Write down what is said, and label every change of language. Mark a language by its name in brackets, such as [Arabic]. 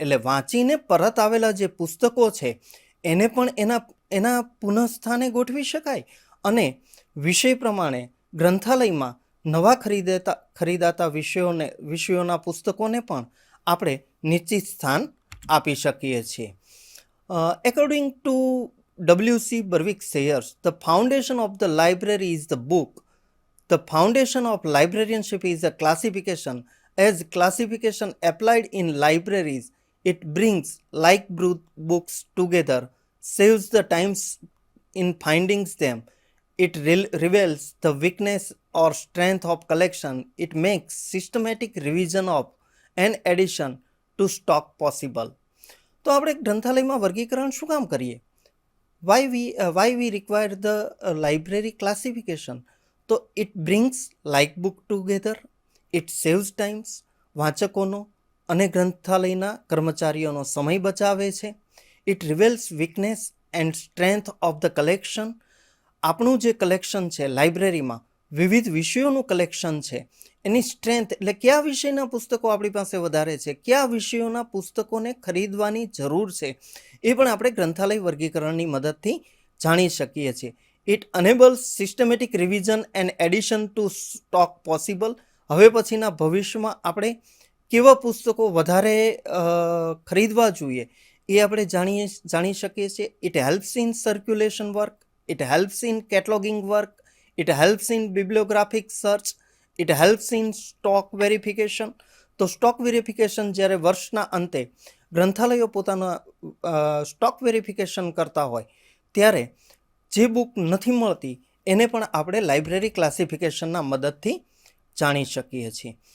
[Gujarati] એટલે વાંચીને પરત આવેલા જે પુસ્તકો છે એને પણ એના પુનઃસ્થાને ગોઠવી શકાય અને વિષય પ્રમાણે ગ્રંથાલયમાં નવા ખરીદાતા વિષયોના પુસ્તકોને પણ આપણે નિશ્ચિત સ્થાન આપી શકીએ છીએ. [English] According to W.C. Berwick Sayers, the foundation of the library is the book. The foundation of librarianship is a classification. As classification applied in libraries, it brings like books together, saves the times in finding them. It reveals the weakness or strength of collection. It makes systematic revision of and addition to stock possible. [Gujarati] તો આપણે ગ્રંથાલયમાં વર્ગીકરણ શું કામ કરીએ? [English] Why we require the library classification? તો it brings like book together, it saves times, [Gujarati] વાંચકોનો અને ગ્રંથાલયના કર્મચારીઓનો સમય બચાવે છે. [English] It reveals weakness and strength of the collection. [Gujarati] આપણું જે કલેક્શન છે લાઇબ્રેરીમાં વિવિધ વિષયોનું કલેક્શન છે એની સ્ટ્રેન્થ એટલે કયા વિષયના પુસ્તકો આપણી પાસે વધારે છે, કયા વિષયોના પુસ્તકોને ખરીદવાની જરૂર છે એ પણ આપણે ગ્રંથાલય વર્ગીકરણની મદદથી જાણી શકીએ છીએ. [English] It enables systematic revision and addition to stock possible. [Gujarati] હવે પછીના ભવિષ્યમાં આપણે કેવા પુસ્તકો વધારે ખરીદવા જોઈએ એ આપણે જાણી શકીએ છીએ. [English] It helps in circulation work, it helps in cataloging work, it helps in bibliographic search, it helps in stock verification. [Gujarati] તો સ્ટોક વેરિફિકેશન જ્યારે વર્ષના અંતે ગ્રંથાલયો પોતાના સ્ટોક વેરિફિકેશન કરતા હોય ત્યારે જે બુક નથી મળતી એને પણ આપણે લાઇબ્રેરી ક્લાસિફિકેશનના મદદથી જાણી શકીએ છીએ.